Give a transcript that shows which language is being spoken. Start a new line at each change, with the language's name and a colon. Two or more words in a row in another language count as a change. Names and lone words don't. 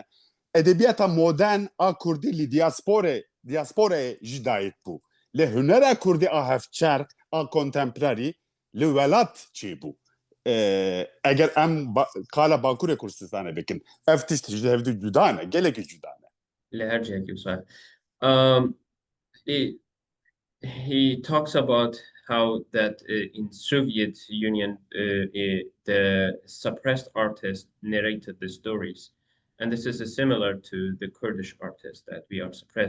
Kurdish: Edebiyata modern a Kurdî li diasporayê jî dayîk bû. Li hunera Kurdî a hevçerk a contemporary li welat çê bû. Eger em qala Bakurê Kurdistanê bikin, ev tişt ji hevdû cuda ne, gelekî cuda ne. Li her cihekî wisa.
English: He talks about how that in Soviet Union the suppressed artists narrated the stories, and this is similar to the Kurdish artists that we are suppressed.